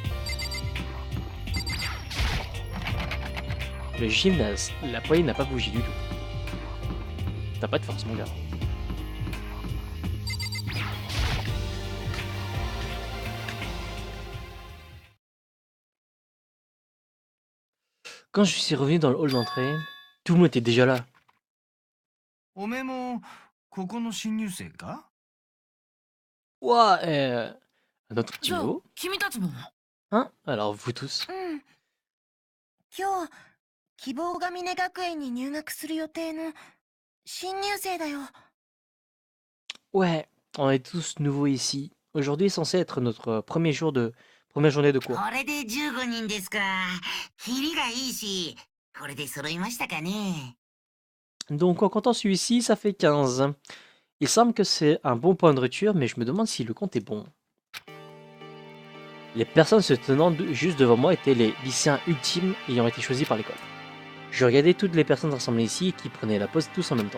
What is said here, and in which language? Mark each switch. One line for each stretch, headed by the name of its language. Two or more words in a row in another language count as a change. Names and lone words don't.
French: Le gymnase, la poignée n'a pas bougé du tout. T'as pas de force, mon gars. Quand je suis revenu dans le hall d'entrée, tout le monde était déjà là.
Japanese: おめえもここの新入生か？
French: Ouah, à notre petit
Japanese: じゃあ
French: niveau.
Japanese: 君たちも
French: Hein? Alors vous tous.
Japanese: うん。今日、希望が峰学園に入学する予定の新入生だよ。
French: Ouais, on est tous nouveaux ici. Aujourd'hui est censé être notre première journée de cours.
Japanese: これで15人ですか。キリがいいし、これで揃いましたかね。
French: Donc en comptant celui-ci, ça fait 15. Il semble que c'est un bon point de rupture, mais je me demande si le compte est bon. Les personnes se tenant juste devant moi étaient les lycéens ultimes ayant été choisis par l'école. Je regardais toutes les personnes rassemblées ici et qui prenaient la pause tous en même temps.